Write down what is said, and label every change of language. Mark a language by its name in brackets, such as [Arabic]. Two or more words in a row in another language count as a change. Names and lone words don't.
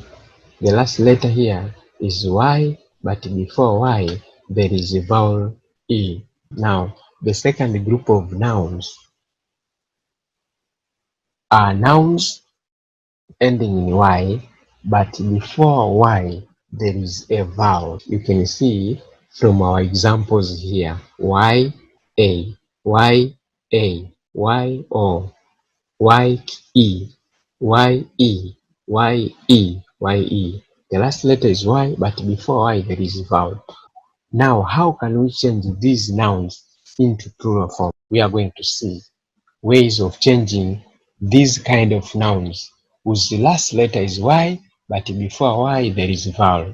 [English] The last letter here is y, but before y there is a vowel e. Now, the second group of nouns are nouns ending in y, but before y there is a vowel. You can see from our examples here, y, a, y, a, y, o, y, e, y, e, y, e, y, e. The last letter is y, but before y there is a vowel. Now, how can we change these nouns into plural form? We are going to see ways of changing these kind of nouns whose last letter is y, but before y there is a vowel.